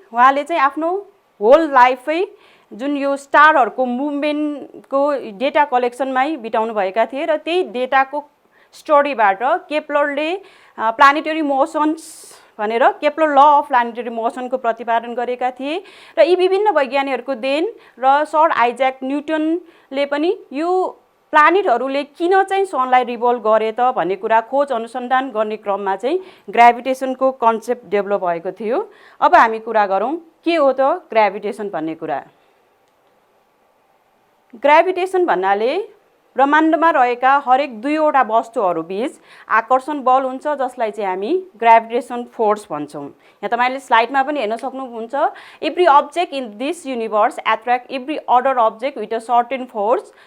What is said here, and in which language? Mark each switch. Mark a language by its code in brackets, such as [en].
[ne] उहाँले चाहिँ आफ्नो होल लाइफै जुन यो स्टारहरूको मुभमेन्टको डेटा कलेक्सनमै बिताउनु भएका थिए र त्यही डेटाको स्टडीबाट केप्लरले प्लानेटरी मोसन्स भनेर केप्लर ल अफ प्लानेटरी मोसनको प्रतिपादन गरेका थिए र यी विभिन्न वैज्ञानिकहरूको देन र सर आइज्याक न्युटनले पनि यो प्लानेटहरूले किन चाहिँ सनलाई रिभोल्भ गरे त भन्ने कुरा खोज अनुसन्धान गर्ने क्रममा चाहिँ ग्रेभिटेसनको कन्सेप्ट डेभलप भएको थियो। अब हामी कुरा गरौँ के हो त ग्रेभिटेसन भन्ने कुरा। ग्रेभिटेसन भन्नाले ब्रह्माण्डमा रहेका हरेक दुईवटा वस्तुहरू बीच आकर्षण बल हुन्छ, जसलाई चाहिँ हामी ग्रेभिटेसन फोर्स भन्छौँ। यहाँ तपाईले स्लाइडमा पनि हेर्न सक्नुहुन्छ, [en] Every object in this universe attract every other object with a certain force.